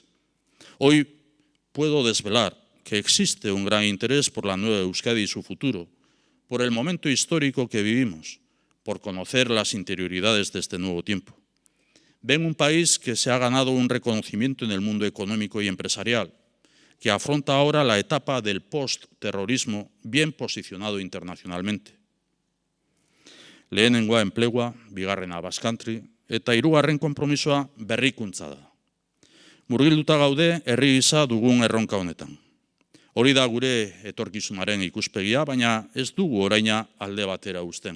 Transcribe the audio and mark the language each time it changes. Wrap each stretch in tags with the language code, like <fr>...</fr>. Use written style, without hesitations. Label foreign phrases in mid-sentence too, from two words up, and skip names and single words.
<es>Hoy puedo desvelar que existe un gran interés por la nueva Euskadi y su futuro, por el momento histórico que vivimos, por conocer las interioridades de este nuevo tiempo. Ven un país que se ha ganado un reconocimiento en el mundo económico y empresarial, que afronta ahora la etapa del post-terrorismo bien posicionado internacionalmente.</es> <eu>Lehenengoa enplegua, bigarrena Basque Country, eta hirugarren konpromisoa berrikuntza da. Murgilduta gaude herri gisa dugun erronka honetan. Hori da gure etorkizunaren ikuspegia, baina ez dugu oraina alde batera uzten.</eu>